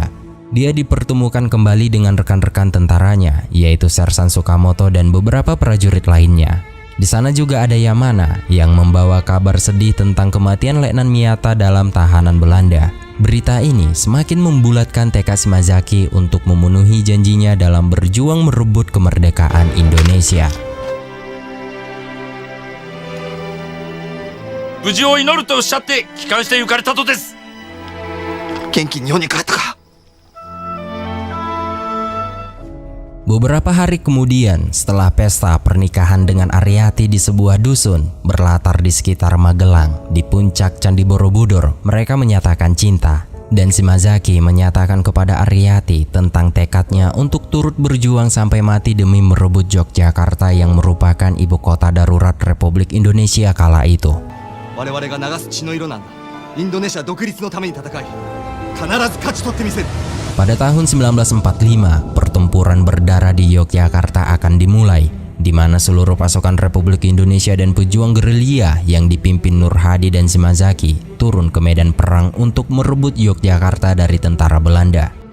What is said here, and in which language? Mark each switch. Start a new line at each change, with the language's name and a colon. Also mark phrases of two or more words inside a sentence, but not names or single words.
Indonesian: Dia dipertemukan kembali dengan rekan-rekan tentaranya, yaitu Sersan Sukamoto dan beberapa prajurit lainnya. Di sana juga ada Yamana yang membawa kabar sedih tentang kematian Letnan Miyata dalam tahanan Belanda. Berita ini semakin membulatkan tekad Shimazaki untuk memenuhi janjinya dalam berjuang merebut kemerdekaan Indonesia.
Japanese: 無事を祈るとおっしゃって帰還して行かれたとです。元気に日本に帰ったか。
Indonesian: Beberapa hari kemudian, setelah pesta pernikahan dengan Ariati di sebuah dusun berlatar di sekitar Magelang, di puncak Candi Borobudur, mereka menyatakan cinta. Dan Shimazaki menyatakan kepada Ariati tentang tekadnya untuk turut berjuang sampai mati demi merebut Yogyakarta yang merupakan ibu kota darurat Republik Indonesia kala itu.
Japanese: 我々が流す血の色なんだ。インドネシア独立のために戦い、必ず勝ち取ってみせる。
Indonesian: Pada tahun 1945, pertempuran berdarah di Yogyakarta akan dimulai, di mana seluruh pasukan Republik Indonesia dan pejuang gerilya yang dipimpin Nur Hadi dan Shimazaki turun ke medan perang untuk merebut Yogyakarta dari tentara Belanda.